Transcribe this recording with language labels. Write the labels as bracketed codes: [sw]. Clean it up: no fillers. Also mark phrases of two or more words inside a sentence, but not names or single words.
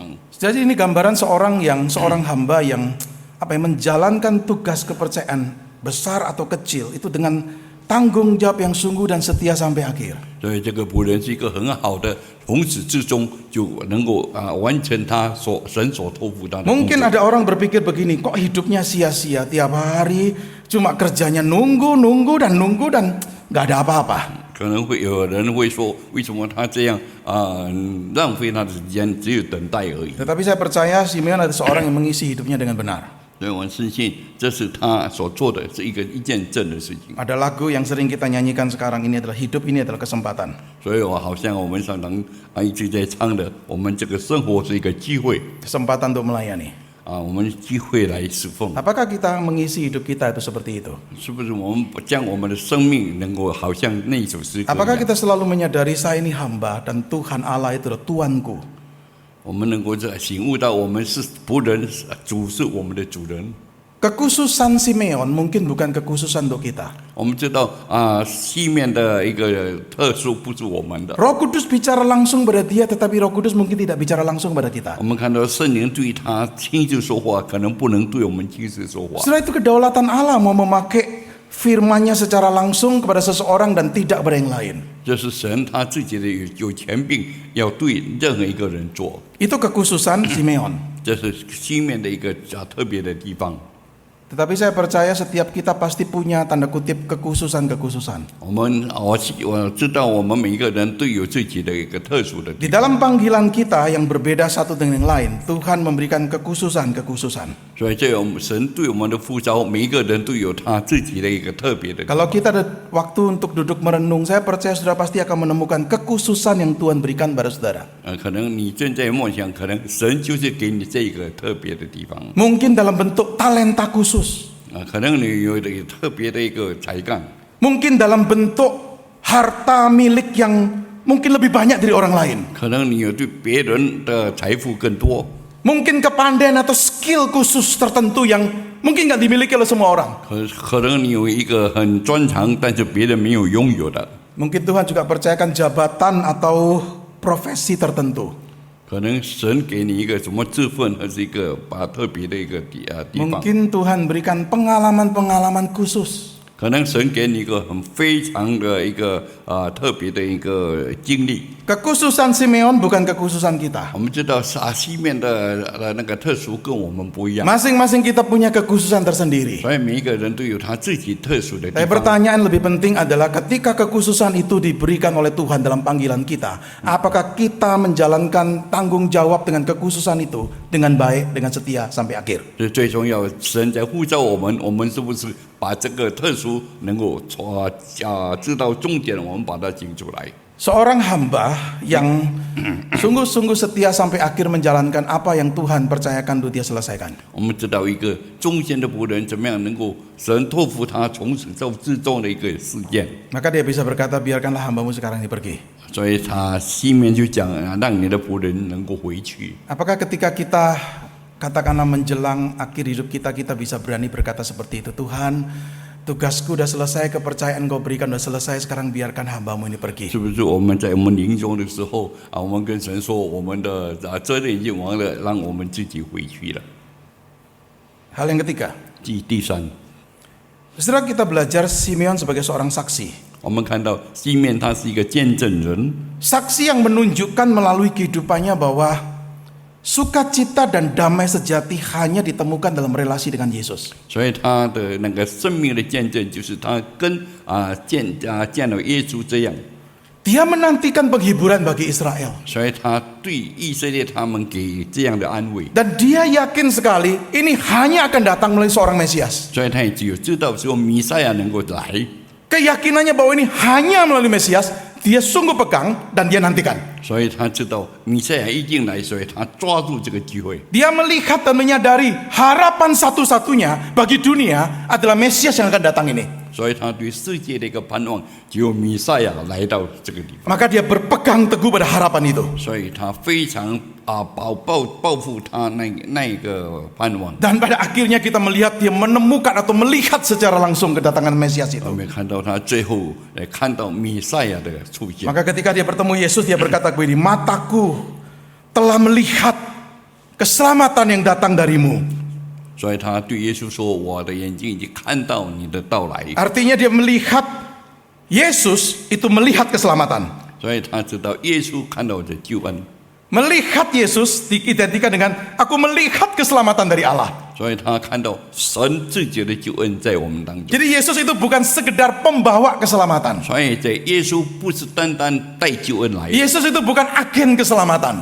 [id] Jadi ini gambaran seorang hamba yang menjalankan tugas kepercayaan besar atau kecil itu dengan tanggung jawab yang sungguh dan setia sampai akhir. [zh] 所以这个仆人是一个很好的，从始至终就能够完成他神所托付他的工 [id] Mungkin [zh] 作。 [id] ada orang berpikir begini, kok hidupnya sia-sia tiap hari cuma kerjanya nunggu dan nggak ada apa-apa. [zh] 可能会有人会说，为什么他这样浪费他的时间，只有等待而已。 [id] Tetapi saya percaya Simeon adalah seorang yang mengisi hidupnya dengan benar. [zh] 所以我相信这是他所做的，是一件正的事情。 [id] Ada lagu yang sering kita nyanyikan sekarang ini adalah hidup ini adalah kesempatan. [zh] 所以好像我们常常一直在唱的，我们这个生活是一个机会 [id] Kesempatan untuk melayani. [zh] 我们机会来侍奉。 [id] Apakah kita mengisi hidup kita itu seperti itu? [zh] 是不是我们将我们的生命能够好像那一首诗歌一 [id] Apakah [zh] 样， [id] kita selalu menyadari saya ini hamba dan Tuhan Allah itu adalah Tuanku? [zh] 我们能够醒悟到我们是仆人，主是我们的主人。 [id] Kekhususan Simeon mungkin bukan kekhususan untuk kita. [zh] 我们知道西面的一个特殊不是我们的。 [id] Roh Kudus bicara langsung pada dia, tetapi Roh Kudus mungkin tidak bicara langsung pada kita. [zh] 我们看到圣灵对他亲自说话，可能不能对我们亲自说话。 [id] Setelah itu kedaulatan Allah mau memakai firman-Nya secara langsung kepada seseorang dan tidak pada yang lain. [zh] 这是神他自己的有权柄，要对任何一个人做。 [id] Itu kekhususan Simeon. [zh] 这是西面的一个特别的地方。 [id] Tetapi saya percaya setiap kita pasti punya tanda kutip kekhususan-kekhususan. [zh] 我知道我们每一个人都有自己的一个特殊的 [id] Di [zh] 地方， [id] dalam panggilan kita yang berbeda satu dengan yang lain, Tuhan memberikan kekhususan-kekhususan. [zh] 所以这有神对我们的呼召，每一个人都有他自己的一个特别的地方。 [id] Kalau kita ada waktu untuk duduk merenung, saya percaya saudara pasti akan menemukan kekhususan yang Tuhan berikan pada saudara. [zh] 可能你正在梦想，可能神就是给你这个特别的地方。 [id] Mungkin dalam bentuk talenta khusus. [zh] 可能你有一个特别的一个才干， [id] Mungkin dalam bentuk harta milik yang mungkin lebih banyak dari orang lain. [zh] 可能你有对别人的财富更多， [id] Mungkin kepandaian atau skill khusus tertentu yang mungkin nggak dimiliki oleh semua orang. [zh] 可能你有一个很专长，但是别人没有拥有的。 [id] Mungkin Tuhan juga percayakan jabatan atau profesi tertentu. [zh] 可能神给你一个什么职分，还是一个特别的一个地方。 [id] Mungkin Tuhan berikan pengalaman-pengalaman khusus. [zh] 可能神给你一个很非常的一个特别的一个经历。 [id] Kekhususan Simeon bukan kekhususan kita. [zh] 我们知道西面的那个特殊跟我们不一样， [id] Masing-masing kita punya kekhususan tersendiri. [zh] 所以每一个人都有他自己特殊的地 [id] Tapi [zh] 方。 [id] pertanyaan lebih penting adalah ketika kekhususan itu diberikan oleh Tuhan dalam panggilan kita, apakah kita menjalankan tanggung jawab dengan kekhususan itu dengan baik, dengan setia sampai akhir? [zh] 这最重要，神在呼召我们，我们是不是把这个特殊能够知道重点，我们把它讲出来。 [id] Seorang hamba yang sungguh-sungguh setia sampai akhir menjalankan apa yang Tuhan percayakan untuk dia selesaikan. [zh] 我们知道一个忠心的仆人怎么样能够神托付他从始到至终的一个事件， [id] Maka dia bisa berkata, biarkanlah hambamu sekarang ini pergi. [zh] 所以他西面就讲让你的仆人能够回去。 [id] Apakah ketika kita katakanlah menjelang akhir hidup kita, kita bisa berani berkata seperti itu, Tuhan, tugasku udah selesai, kepercayaan kau berikan udah selesai, sekarang biarkan hambamu ini pergi. [zh] 是不是我们在我们临终的时候我们跟神说我们的责任已经完了，让我们自己回去了。 [id] Hal yang ketiga, [zh] 第三， [id] setelah kita belajar Simeon sebagai seorang saksi. [zh] 我们看到西面他是一个见证人， [id] Saksi yang menunjukkan melalui kehidupannya bahwa sukacita dan damai sejati hanya ditemukan dalam relasi dengan Yesus. [zh] 所以他的那个生命的见证就是他跟见了耶稣这样， [id] Dia menantikan penghiburan bagi Israel. [zh] 所以他对以色列他们给这样的安慰， [id] Dan dia yakin sekali ini hanya akan datang melalui seorang Mesias. [zh] 所以他也只有知道说弥赛亚能够来， [id] Keyakinannya bahwa ini hanya melalui Mesias, dia sungguh pegang dan dia nantikan. [zh] 所以他知道弥赛亚一定来，所以他抓住这个机会。 [id] Dia melihat dan menyadari harapan satu-satunya bagi dunia adalah Mesias yang akan datang ini. [zh] 所以他对世界的一个盼望，只有弥赛亚来到这个地方， [id] Maka dia berpegang teguh pada harapan itu. [zh] 所以他非常抱负他那个盼望。 [id] Dan pada akhirnya kita melihat dia menemukan atau melihat secara langsung kedatangan Mesias [zh] 我 [id] itu. [zh] 们看到他最后来看到弥赛亚的出现， [id] Maka ketika dia bertemu Yesus, dia berkata begini, mataku telah melihat keselamatan yang datang darimu. [zh] 所以他对耶稣说：“我的眼睛已经看到你的到来。 [id] Artinya dia melihat Yesus itu melihat keselamatan. ” [zh] 所以他知道耶稣看到的救恩， [id] Melihat Yesus diidentikan dengan aku melihat keselamatan dari Allah. [zh] 所以他看到神自己的救恩在我们当中。 [id] Jadi Yesus itu bukan sekedar pembawa keselamatan. [zh] 所以在耶稣不是单单带救恩来， [id] Yesus itu bukan agen keselamatan.